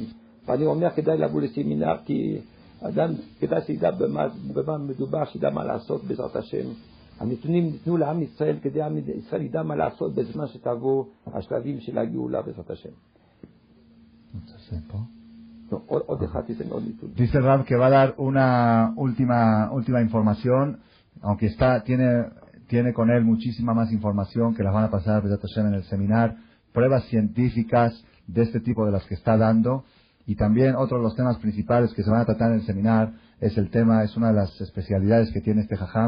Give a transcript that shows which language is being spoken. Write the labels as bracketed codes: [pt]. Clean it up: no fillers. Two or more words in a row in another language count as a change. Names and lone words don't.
[he] ואני אומר כדאי לבוא לסמינר כי אדם כדאי שידע במה מדובר, שידע מה לעשות בעזרת השם. הנתונים ניתנו לעם ישראל כדי עם ישראל ידע מה לעשות בזמן שתבוא השלבים של הגאולה בעזרת השם. עוד אחד תיתן עוד נתון. [es] Dice Rab que va a dar una última información, aunque tiene con él muchísima más información que las van a pasar a [he] בעזרת השם [es] en el seminar, pruebas científicas de este tipo de las que está dando, y también otro de los temas principales que se van a tratar en el seminar es una de las especialidades que tiene este Jajam.